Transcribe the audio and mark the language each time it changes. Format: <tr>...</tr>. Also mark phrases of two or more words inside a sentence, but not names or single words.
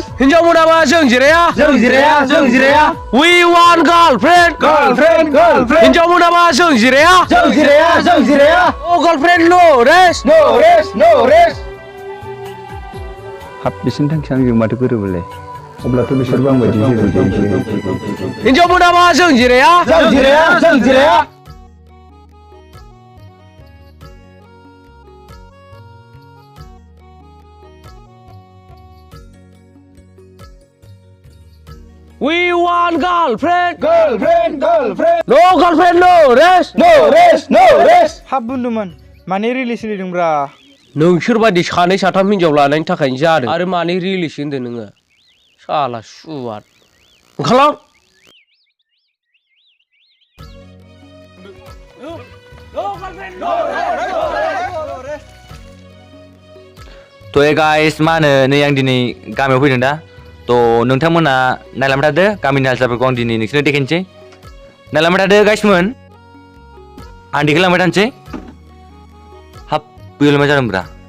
<brx>हिन्जाव मोनाबा जों जिराया</brx> <en>we want girlfriend</en> <brx>हिन्जाव मोनाबा जों जिराया</brx> <en>no girlfriend no rest</en> <brx>हाब बिसोरनि थांखिया आंजों माथो गोरोबोलाय अब्लाथ' बिसोरबो आं बायदि जेबो हिन्जाव मोनाबा जों जिराया</brx> <en>We want girlfriend. No girlfriend, no rest.</en> <brx>हाब बुन्दुमोन माने रिलि सोलिदोंब्रा नोंसोर बायदि सानै साथाम हिनजाव लानायनि थाखायनो जादों आरो माने रिलिसो होनदों नोङो साला सुवाद ओंखारलां थ' गाइस मा होनो नै आं दिनै गामियाव फैदों दा थ' नोंथांमोना नायलांबाय थादो गामिनि हाल-सालफोरखौ आं दिनै नोंसोरनो देखायनोसै नायलांबाय थादो गाइसमोन आं देखायलांबाय थानोसै हाब बैयावलाय मा जादोंब्रा</brx>